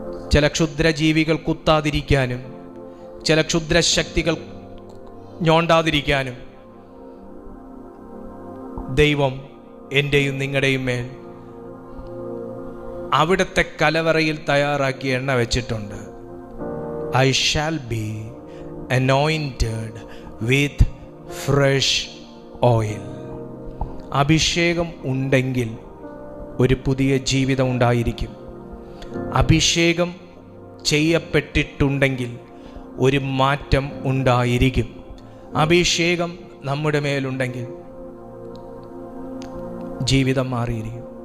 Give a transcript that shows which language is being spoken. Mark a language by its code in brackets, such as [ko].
[ml] ചില ക്ഷുദ്രജീവികൾ കുത്താതിരിക്കാനും ചില ക്ഷുദ്രശക്തികൾ ഞോണ്ടാതിരിക്കാനും ദൈവം എൻ്റെയും നിങ്ങളുടെയും മേൽ അവിടുത്തെ കലവറയിൽ തയ്യാറാക്കി എണ്ണ വെച്ചിട്ടുണ്ട്. [en] I shall be anointed with fresh oil. [ml] അഭിഷേകം ഉണ്ടെങ്കിൽ ഒരു പുതിയ ജീവിതം ഉണ്ടായിരിക്കും. അഭിഷേകം ചെയ്യപ്പെട്ടിട്ടുണ്ടെങ്കിൽ ഒരു മാറ്റം ഉണ്ടായിരിക്കും. അഭിഷേകം നമ്മുടെ മേലുണ്ടെങ്കിൽ ജീവിതം മാറിയിരിക്കും.